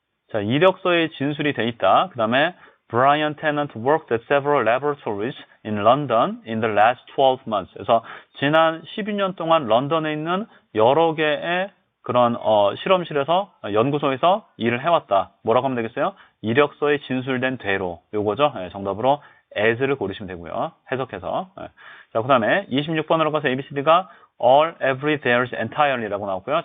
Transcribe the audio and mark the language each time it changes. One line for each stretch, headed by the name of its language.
Korean: 자, 이력서에 진술이 돼 있다.
English: 그 다음에 Brian Tennant worked at several laboratories in London in the last 12 months.
Korean: 그래서 지난 12년 동안 런던에 있는 여러 개의 그런 실험실에서 연구소에서 일을 해왔다. 뭐라고 하면 되겠어요? 이력서에 진술된 대로. 요거죠. 정답으로 as를 고르시면 되고요. 해석해서. 자, 그 다음에 26번으로 가서 ABCD가 all, every, there's, entirely라고 나왔고요.